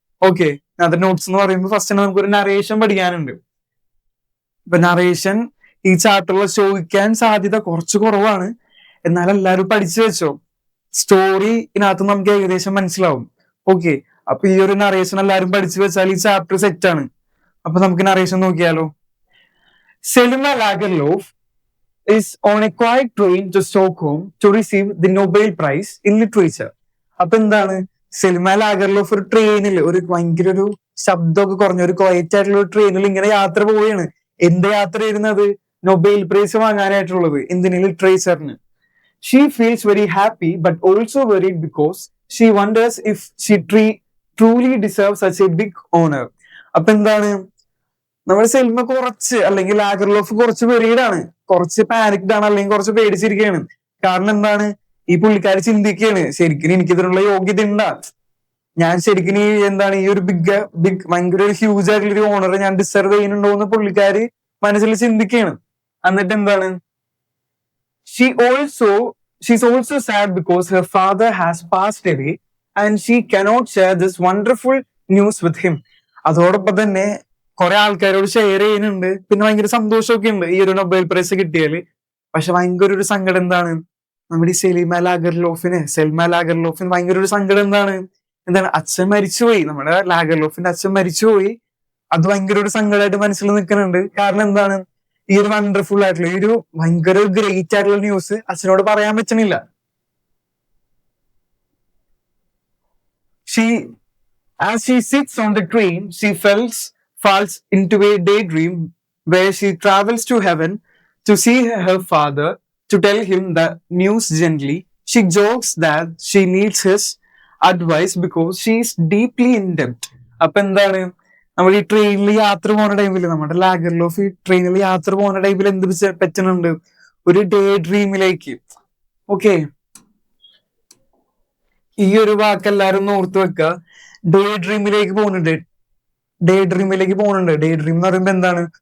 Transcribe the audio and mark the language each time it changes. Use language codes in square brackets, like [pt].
[ml] Okay, അത് notes എന്ന് പറയുമ്പോൾ ഫസ്റ്റ് നമുക്കൊരു നറേഷൻ പഠിക്കാനുണ്ട്. ഇപ്പൊ നറേഷൻ ഈ ചാപ്റ്ററിൽ ചോദിക്കാൻ സാധ്യത കുറച്ച് കുറവാണ്. എന്നാൽ എല്ലാവരും പഠിച്ചു വെച്ചോ. സ്റ്റോറി ഇതിനകത്ത് നമുക്ക് ഏകദേശം മനസ്സിലാവും. ഓക്കെ, അപ്പൊ ഈ ഒരു നറേഷൻ എല്ലാവരും പഠിച്ചു വെച്ചാൽ ഈ ചാപ്റ്റർ സെറ്റ് ആണ്. അപ്പൊ നമുക്ക് നറേഷൻ നോക്കിയാലോ? [en] Selma Lagerlof is on a quiet train to Stockholm to receive the Nobel Prize in Literature. [ml] അപ്പൊ എന്താണ്? സെൽമ ലാഗർലോഫ് ഒരു ട്രെയിനിൽ, ഒരു ഭയങ്കര ഒരു ശബ്ദമൊക്കെ കുറഞ്ഞ ഒരു ക്വയറ്റ് ആയിട്ടുള്ള ഒരു ട്രെയിനിൽ ഇങ്ങനെ യാത്ര പോവുകയാണ്. എന്ത് യാത്ര ചെയ്യുന്നത്? Nobel prize വാങ്ങാനായിട്ടുള്ളത്. എന്തിന്? ലിറ്ററേച്ചറിന്. [en] She feels very happy but also worried because she wonders if she truly deserves such a big honor. [ml] അപ്പൊ എന്താണ്, നമ്മുടെ സെൽമ കുറച്ച്, അല്ലെങ്കിൽ ലാഗർലോഫ് കുറച്ച് വെറീഡാണ്, കുറച്ച് പാനിക്ഡ് ആണ്, അല്ലെങ്കിൽ കുറച്ച് പേടിച്ചിരിക്കുകയാണ്. കാരണം എന്താണ്? ഈ പുള്ളിക്കാരി ചിന്തിക്കുകയാണ്, ശരിക്കും എനിക്ക് ഇതിനുള്ള യോഗ്യത ഉണ്ടാ? ഞാൻ ശരിക്കും ഈ എന്താണ് ഈ ഒരു ബിഗ് ഭയങ്കര ഒരു ഹ്യൂജ് ആയിട്ടുള്ള ഒരു ഓണർ ഞാൻ ഡിസർവ് ചെയ്യുന്നുണ്ടോ എന്ന് പുള്ളിക്കാരി മനസ്സിൽ ചിന്തിക്കുകയാണ്. എന്നിട്ട് എന്താണ്, [en] she's also sad because her father has passed away and she cannot share this wonderful news with him. [ml] അതോടൊപ്പം തന്നെ കുറെ ആൾക്കാരോട് ഷെയർ ചെയ്യുന്നുണ്ട്. പിന്നെ ഭയങ്കര സന്തോഷമൊക്കെ ഉണ്ട് ഈ ഒരു നൊബേൽ പ്രൈസ് കിട്ടിയാല്. പക്ഷെ ഭയങ്കര ഒരു സങ്കടം എന്താണ്? നമ്മുടെ ഈ സെൽമ ലാഗർലോഫിന് ഭയങ്കര ഒരു സങ്കടം എന്താണ്? അച്ഛൻ മരിച്ചുപോയി. നമ്മുടെ ലാഗർലോഫിന്റെ അച്ഛൻ മരിച്ചുപോയി. അത് ഭയങ്കര ഒരു സങ്കടമായിട്ട് മനസ്സിൽ നിൽക്കുന്നുണ്ട്. കാരണം എന്താണ്? ഈ ഒരു വണ്ടർഫുൾ ആയിട്ടുള്ള, ഈ ഒരു ഭയങ്കര ഗ്രേറ്റ് ആയിട്ടുള്ള ന്യൂസ് അച്ഛനോട് പറയാൻ പറ്റണില്ല. [en] As she sits on the train, she falls into a daydream where she travels to heaven to see her father, to tell him the news gently. She jokes that she needs his advice because she is deeply in debt. [ml] അപ്പൊ എന്താണ്, നമ്മൾ ഈ ട്രെയിനിൽ യാത്ര പോകുന്ന ടൈമിൽ, നമ്മുടെ Lagerlof ഈ ട്രെയിനിൽ യാത്ര പോകുന്ന ടൈമിൽ എന്ത് പറ്റുന്നുണ്ട്? ഒരു ഡേ ഡ്രീമിലേക്ക്. ഓക്കെ, ഈ ഒരു വാക്ക് എല്ലാരും ഓർത്ത് വെക്കുക. ഡേ ഡ്രീമിലേക്ക് പോകുന്നുണ്ട്. ഡേ ഡ്രീം എന്ന് പറയുമ്പോ എന്താണ്?